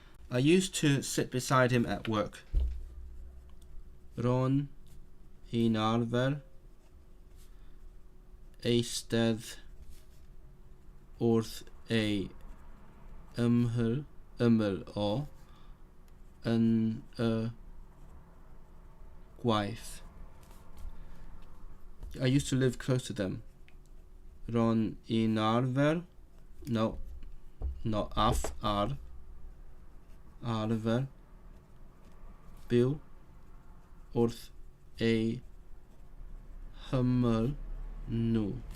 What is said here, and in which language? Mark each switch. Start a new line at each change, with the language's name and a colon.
English: I used to sit beside him at work.
Welsh: Ron i'n arfer eistedd wrth ei ymyl o yn y gwaith.
English: I used to live close to them.
Welsh: Ron un arfer.
English: No. Not
Welsh: arfer. Byw wrth ei hymyl nhw.